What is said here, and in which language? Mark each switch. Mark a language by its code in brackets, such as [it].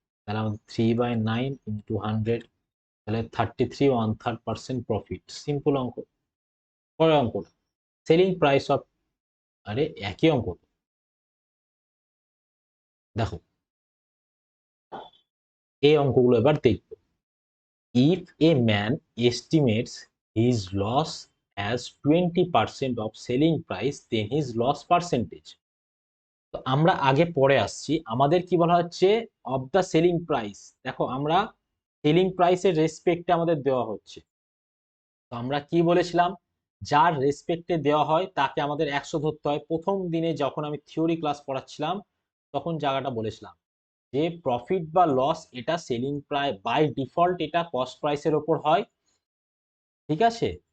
[bn] তাহলে আমাদের 3/9 ইন্টু 100, তাহলে 33 1/3% প্রফিট। সিম্পল অঙ্ক। পরের অঙ্ক, সেলিং প্রাইস অফ, আরে একই অঙ্ক দেখো, এই অঙ্কগুলো এবার দেখবো। [en] If a man estimates his loss as 20% of selling price, then his loss percentage. [bn] তো আমরা আগে পরে আসছি, আমাদের কি বলা হচ্ছে? Of the selling price. দেখো আমরা সেলিং প্রাইসের রেসপেক্টে আমাদের দেওয়া হচ্ছে। তো আমরা কি বলেছিলাম? যার রেসপেক্টে দেওয়া হয় তাকে আমাদের 100 ধরতে হয়। প্রথম দিনে যখন আমি থিওরি ক্লাস পড়াচ্ছিলাম তখন জায়গাটা বলেছিলাম যে প্রফিট বা লস এটা সেলিং প্রাইস বাই ডিফল্ট এটা কস্ট প্রাইসের ওপর হয়, ঠিক আছে?